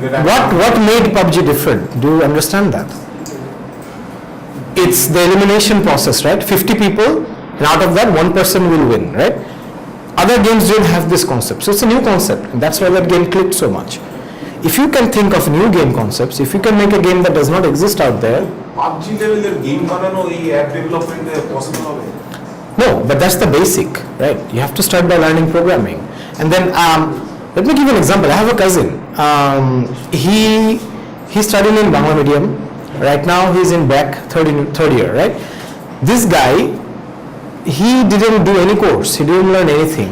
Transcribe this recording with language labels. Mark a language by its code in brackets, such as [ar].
[en] what made PUBG different? Do you understand that? It's the elimination process, right? 50 people, and out of that, one person will win, right? Other games don't have this concept. So it's a new concept, and that's why that game clicked so much. If you can think of new game concepts, if you can make a game that does not exist out there, [bn] PUBG লেভেলের game বানানো এই app ডেভেলপমেন্টে possible হবে? [en] no, but that's the basic, right? You have to start by learning programming. And then, let me give you an example. I have a cousin. He's studying in Bangla medium. Right now, he's in back third year, right? This guy, he didn't do any course. He didn't learn anything.